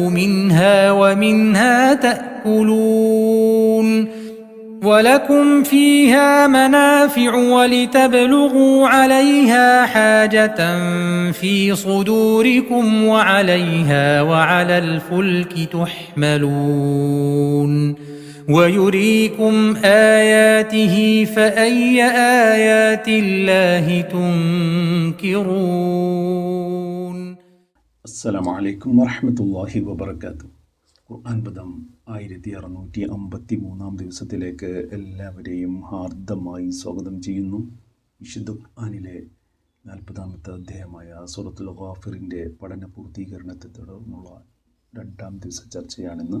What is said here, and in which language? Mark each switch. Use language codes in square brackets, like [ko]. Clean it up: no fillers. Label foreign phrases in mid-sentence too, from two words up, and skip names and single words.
[ar] منها ومنها تأكلون ولكم فيها منافع ولتبلغوا عليها حاجة في صدوركم وعليها وعلى الفلك تحملون ويريكم آياته فأي آيات الله تنكرون. السلام عليكم ورحمة الله وبركاته. [ml] ഖുർആൻ പദം 1653 ദിവസത്തിലേക്ക് എല്ലാവരെയും ഹാർദമായി സ്വാഗതം ചെയ്യുന്നു. വിശുദ്ധ ഖുർആനിലെ 40-ാമത്തെ അധ്യായമായ സൂറത്തുൽ ഗാഫിറിൻ്റെ പഠന പൂർത്തീകരണത്തെ തുടർന്നുള്ള 2-ാം ദിവസ ചർച്ചയാണെന്ന്.